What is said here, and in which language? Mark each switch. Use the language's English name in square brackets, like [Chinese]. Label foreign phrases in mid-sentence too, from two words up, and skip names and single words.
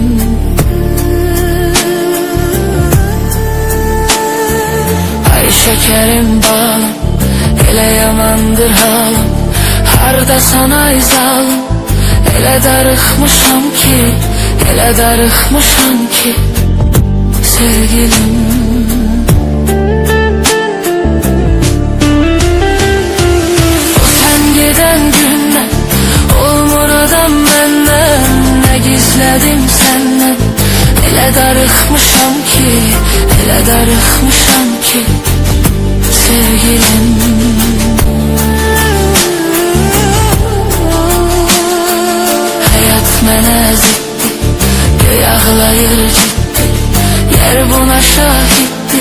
[Azerbaijani] Ay şekerim balım, elə yamandır halım, hardasan ay zalım. Elə darıxmışam ki, elə darıxmışam ki, sevgilim. [Turkish] O sen giden günden olmur adam benden. Ne gizledim senden, [Azerbaijani] elə darıxmışam ki, elə darıxmışam ki, sevgilim. Hayat mənə ziddi, göy ağlayır ciddi, yer buna şahiddir.